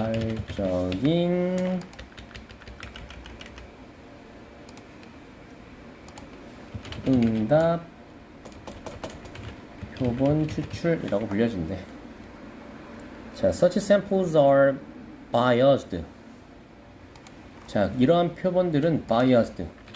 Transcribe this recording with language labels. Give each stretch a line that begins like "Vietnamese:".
Korean: 자발적인 응답 표본 추출이라고 불려진대.
English: 자, such samples are biased.
Korean: 자, 이러한 표본들은 biased.